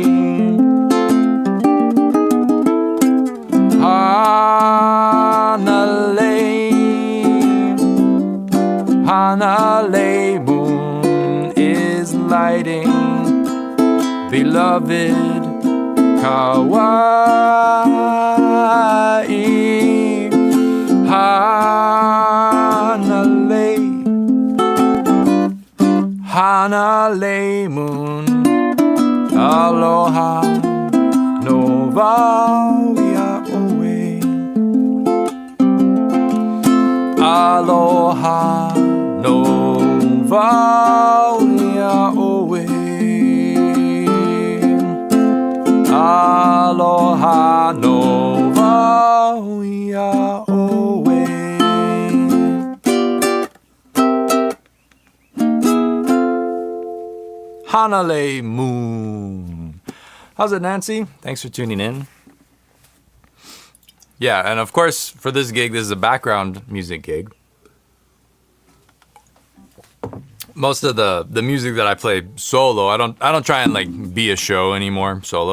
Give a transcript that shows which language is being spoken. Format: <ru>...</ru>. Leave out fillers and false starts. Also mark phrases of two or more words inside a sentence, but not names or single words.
<en>Hana moon is lighting, beloved kawaii hanale hanale moon</en> <haw>aloha no vauia oe aloha no vauia oe aloha no vauia oe.</haw> <en>Hanale moon. How's it, Nancy? Thanks for tuning in. Yeah, and of course, for this gig, this is a background music gig. Most of the music that I play solo, I don't try and like be a show anymore solo.</en>